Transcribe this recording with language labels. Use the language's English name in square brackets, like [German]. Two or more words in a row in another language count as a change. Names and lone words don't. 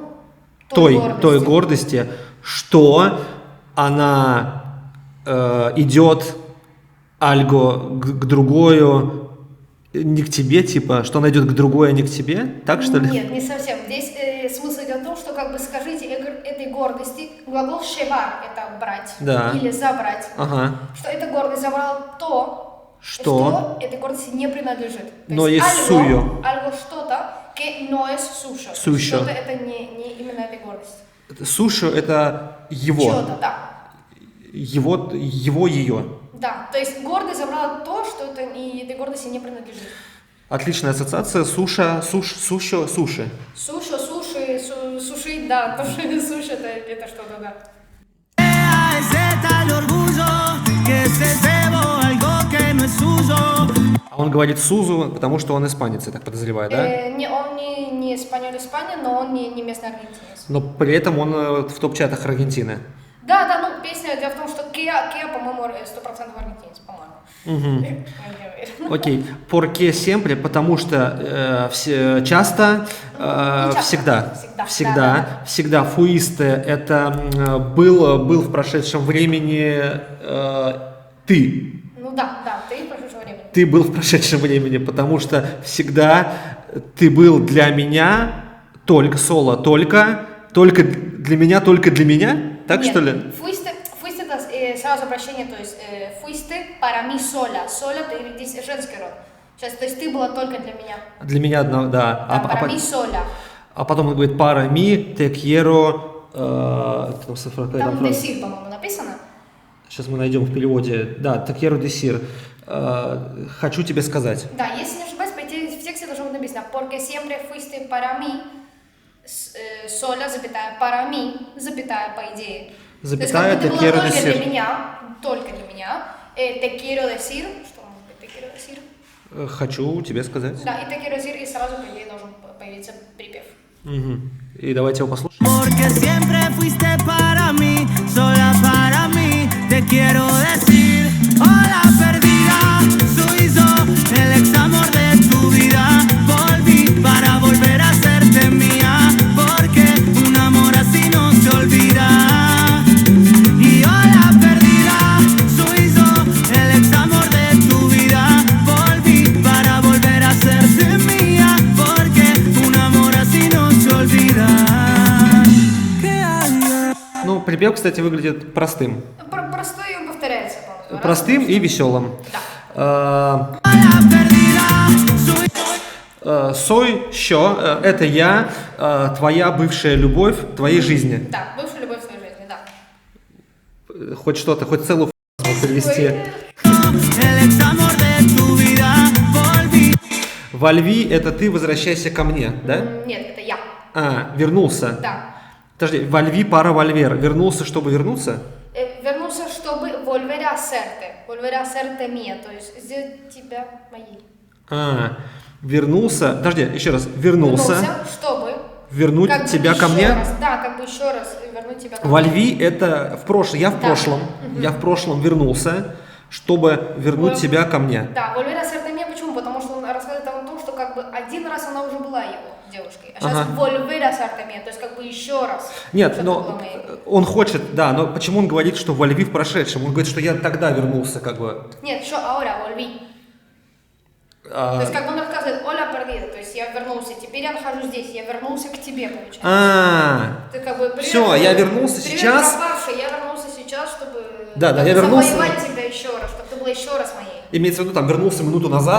[Russian] той гордости, что она идет альго к другую, не к тебе, типа, что она идет к другой, а не к тебе, так что ли? Нет, не совсем. Здесь смысл идет в том, что как бы скажите этой гордости, глагол шевар это брать или забрать, что эта гордость забрала то, что этой гордости не принадлежит. То но есть suyo. Algo что-то, [Spanish] que no es suyo. [Russian] Что-то это не именно этой гордости. Suyo это его. Что-то, да. Его, ее. Да, то есть гордость забрала то, что это этой гордости не принадлежит. Отличная ассоциация. Суши. Суша, суши, суши, да, тоже суши это что-то, да. Он говорит Сузу, потому что он испанец, я так подозреваю, да? Он не испанец, но он не местный аргентинец. Но при этом он в топ-чатах Аргентины. Да, песня, дело в том, что Киа, по-моему, 100% аргентинец, по-моему. [Spanish] Muy a ver. Окей. Porque siempre, [Russian] потому что часто, часто. всегда. Всегда. Всегда. Да. Всегда. Fuiste это был в прошедшем времени ты. Ну да, ты в прошедшем времени. Ты был в прошедшем времени, потому что всегда ты был для меня только для меня, только для меня? Так Нет, что ли? Fuiste это сразу обращение, то есть [Spanish] fuiste para mí sola. [Russian] Sola, здесь женский род. Сейчас, то есть ты была только для меня. Для меня одна, да. Да, [Spanish] para mí sola. [Russian] А потом он говорит, [Spanish] para mí te quiero... [Russian] там какая Там фраза? decir, по-моему, написано. Сейчас мы найдем в переводе. Да, [Spanish] te quiero decir. [Russian] Хочу тебе сказать. Да, если не ошибаюсь, в тексте должно быть написано [Spanish] porque siempre fuiste para mí, [Russian] sola, запятая, [Spanish] para mí, [Russian] запятая, по идее. Запятая, то есть, [Spanish] te quiero [Russian] как будто decir. только для меня, [Spanish] te quiero decir, [Russian] что может быть [Spanish] te quiero decir? [Russian] Хочу тебе сказать. Да, и [Spanish] te quiero decir, [Russian] и сразу, по идее, должен появиться припев. Мгм. И давайте его послушаем. [Spanish] Porque siempre fuiste para mí, sola para mí. Te quiero decir, hola perdida, soy yo, el ex amor de tu vida. Volví para volver a serte mía, porque un amor así no se olvida. Y hola perdida, soy yo, el ex amor de tu vida. Volví para volver a serte mía, porque un amor así no se olvida. [Russian] Ну, припев, кстати, выглядит простым. Простой, и он повторяется, по-моему. Простым и веселым. Да. [Spanish] Soy yo, [Russian] это я, твоя бывшая любовь в твоей жизни. Да, бывшая любовь в своей жизни, да. Хоть что-то, хоть целую фразу перевести. Вольви, это ты возвращайся ко мне, да? Нет, это я. Вернулся. Да. Подожди, [Spanish] volví para volver. [Russian] Вернулся, чтобы вернуться? Вернулся, чтобы [Spanish] volver a hacerte mía, [Russian] то есть сделать тебя моей. Вернулся, подожди, еще раз. Вернулся, чтобы вернуть как бы тебя ко еще мне? раз, да, как бы еще раз вернуть тебя ко мне. Вольви, это в прошлом, я в Да. прошлом, я в прошлом вернулся, чтобы вернуть тебя ко мне. Да, [Spanish] volver a hacerte mía, [Russian] почему? Потому что он рассказывает о том, что как бы один раз она уже была его девушкой, а сейчас Ага. [Spanish] volver a hacerte mía, [Russian] то есть как бы еще раз. Нет, чтобы но ты была моей. он хочет, да, но почему он говорит, что вольви в прошедшем? Он говорит, что я тогда вернулся, как бы. Нет, что [Spanish] ahora volví. [Russian] То есть как бы он рассказывает, [Spanish] Hola perdida, [Russian] то есть я вернулся, теперь я нахожусь здесь, я вернулся к тебе, получается. Ты как бы привет, Всё, я вернулся привет, сейчас. пропавший, я вернулся сейчас, чтобы Да, как я бы вернулся. завоевать тебя еще раз, чтобы ты была еще раз моей. Имеется в виду, там, вернулся минуту назад,